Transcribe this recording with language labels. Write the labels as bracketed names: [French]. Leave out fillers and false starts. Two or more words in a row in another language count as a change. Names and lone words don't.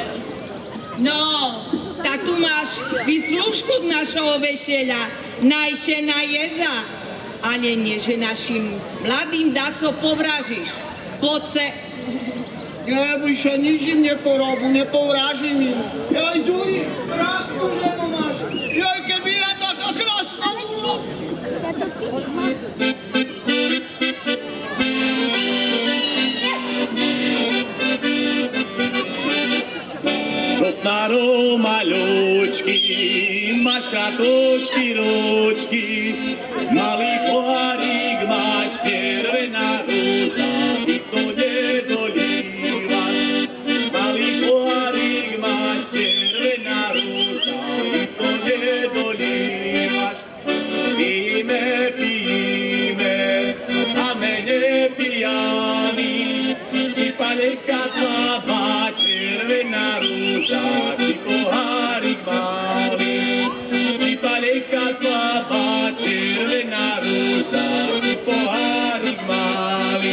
[Slovak] No, tak tu máš výslužku z našeho vešeľa, najše na jedza. Ale nie, že našim mladým daco povražíš. Poď se. Nebyše, nič im nepovrážim im. Jaj, Ďuri, krásnu ženu máš. Jaj, keby ja taká krásna bola. [Rusyn] Шопнаро малючки, маш краточки ручки, малий погарик, маш червена ружа, і то не доліваш. Малий погарик, маш червена ружа, і то не доліваш. [Slovak] Пijeme, a mene pijani, či paleka slabá, červená rúža, či pohárik malý. Či paleka slabá, červená rúža, či pohárik malý.